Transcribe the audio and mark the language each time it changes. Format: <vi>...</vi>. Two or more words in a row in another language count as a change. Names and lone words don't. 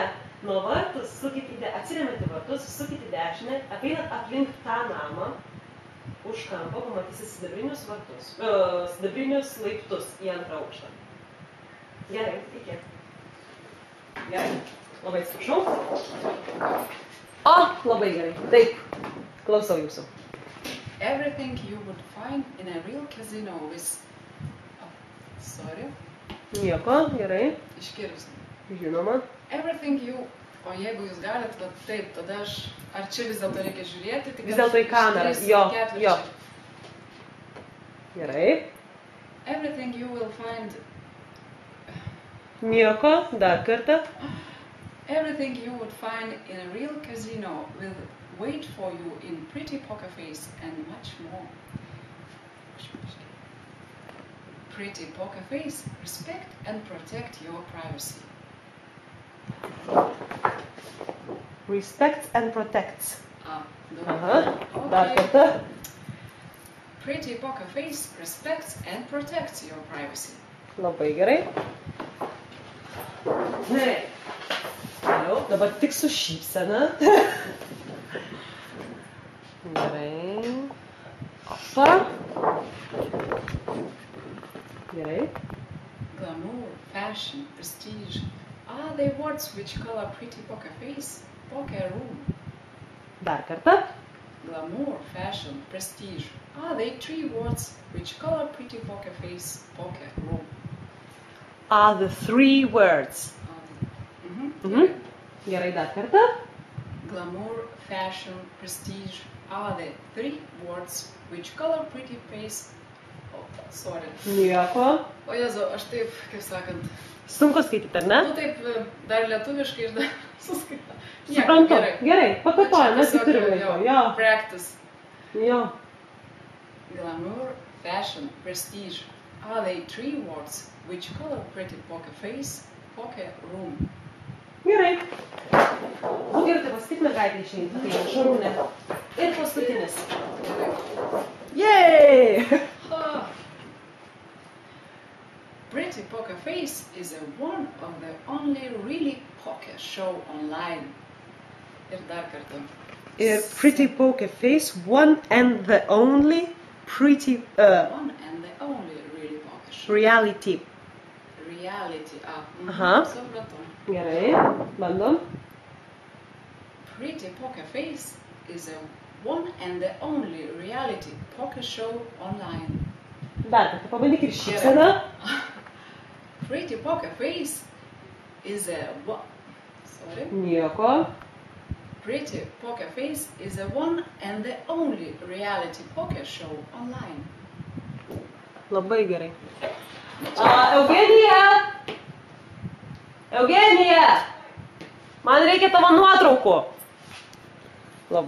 <lt>Nuo vartų atsiremiat į vartus, sukit į dešinę, apeinat aplink tą namą, už kampo pamatysit sidabrinius laiptus į 2 aukštą. Gerai, iki. Gerai, labai atsiprašau. O, labai gerai. Taip, klausau jūsų.</lt> <en>Everything you would find in a real casino is... Sorry.</en> <lt>Nieko, gerai. Iškirpsim. Žinoma.</lt> <en>Everything you...</en> <lt>O jeigu jūs galit, va taip, tada aš... Ar čia vis dėlto reikia žiūrėti? Vis dėlto į kamerą. Jo. Gerai.</lt> <en>Everything you will find...</en> <lt>Nieko, dar kartą.</lt> <en>Everything you would find in a real casino will wait for you in Pretty Poker Face and much more. Pretty Poker Face, respect and protect your privacy. Respects and protects. Okay.</en> <lt>Dar kartą.</lt> <en>Pretty Poker Face respects and protects your privacy.</en> <lt>Labai gerai. Gerai. Dabar tik su šypsena. Gerai. Opa. Gerai.</lt> <en>Glamour, fashion, prestige are they words which color Pretty Poker Face, Poker Room.</en> <lt>Dar kartą.</lt> <en>Glamour, fashion, prestige are they 3 words which color Pretty Poker Face, Poker Room. Are the 3 words.</en> <lt>Gerai, dar kartą.</lt> <en>Glamour, fashion, prestige are the 3 words which color Pretty Face. Oh, sorry.</en> <lt>Nieko. O Jezu, aš taip, kaip sakant. Sunku skaityti, ar ne? Nu taip, dar lietuviškai ir dar suskaitą. Suprantu. Gerai, pakartojam, mes tai turim laiko. Jo. Practice. Jo.</lt> <en>Glamour, fashion, prestige are they 3 words which color Pretty Poker Face, Poker Room.</en> <lt>Gerai. Būk ir tai pasakyt mergaitė išeina. Tai Šarūnė. Ir paskutinis.</lt> <en>Yay! Pretty Poker Face is one of the only really poker show online.</en> <lt>Ir dar kartą.</lt> <en>Ir Pretty Poker Face, one and the only pretty... One and the only really poker show. Reality. Reality,</en> <lt>supratau. Gerai, bandom.</lt> <en>Pretty Poker Face is one and the only reality poker show online.</en> <lt>Dar kartą pabandyk ir šypseną.</lt> <en>Pretty Poker Face is Sorry.</en> <lt>Nieko.</lt> <en>Pretty Poker Face is one and the only reality poker show online.</en> <lt>Labai gerai. Eugenija! Eugenija! Man reikia tavo nuotraukų. Labai</lt>